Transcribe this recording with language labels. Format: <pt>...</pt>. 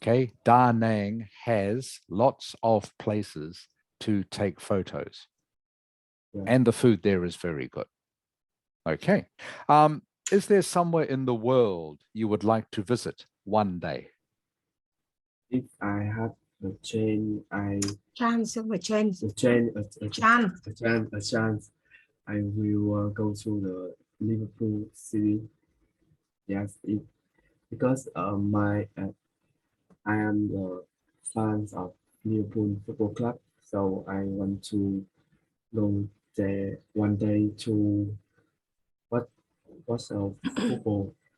<en>Okay, Da Nang has lots of places to take photos. Yeah. And the food there is very good. Okay, is there somewhere in the world you would like to visit one day? If I have a chance,</en> <vi>Chance không phải change.</vi> <en>a chance, I will go to the Liverpool City. Yes, because I am the fans of Liverpool Football Club, so I want to go there one day to watch football.</en>